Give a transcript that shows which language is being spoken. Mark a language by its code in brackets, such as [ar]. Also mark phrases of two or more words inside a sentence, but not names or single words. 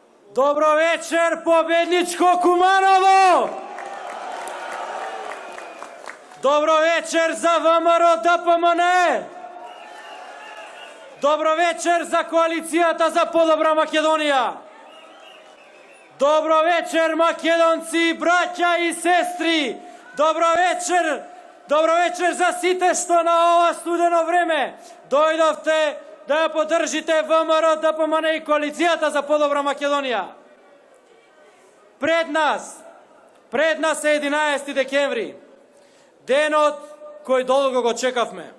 [mk] Dobro večer, pobedničko Kumanovo! Dobro večer za ВМРО ДПМН! Dobro večer за коалицијата за подобра Македонија! Dobro večer, македонци, браќа и сестри! Dobro večer за сите што на ова студено време дојдовте да ја поддржите ВМРО ДПМН и коалицијата за подобра Македонија. Пред нас е 11 декември, денот кој долго го чекавме.